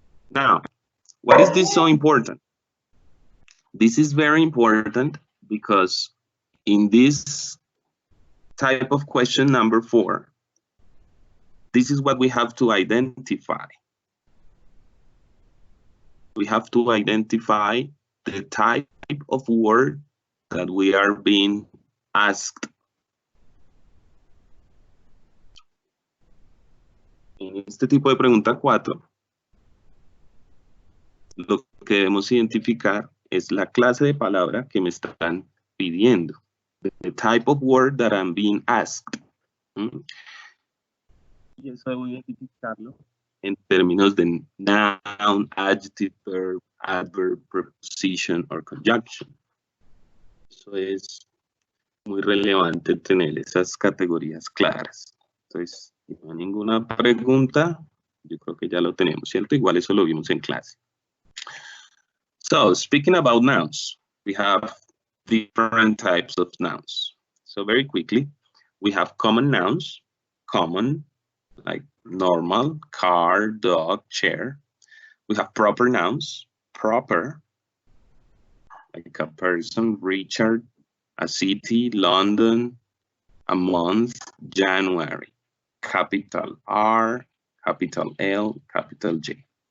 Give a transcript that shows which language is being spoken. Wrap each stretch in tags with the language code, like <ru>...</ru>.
<en>Now, why is this so important? This is very important because in this type of question number 4, this is what we have to identify. We have to identify the type of word that we are being asked.</en> <es>En este tipo de pregunta 4, lo que debemos identificar es la clase de palabra que me están pidiendo.</es> <en>The type of word that I'm being asked.</en> <es>Y eso debo identificarlo en términos de noun, adjective, verb, adverb, preposition or conjunction. Eso es muy relevante tener esas categorías claras. Entonces, si no hay ninguna pregunta, yo creo que ya lo tenemos, ¿cierto? Igual eso lo vimos en clase.</es> <en>So, speaking about nouns, we have different types of nouns. So very quickly, we have common nouns, common, like normal, car, dog, chair. We have proper nouns, proper, like a person, Richard, a city, London, a month, January, capital R, capital L, capital J.</en>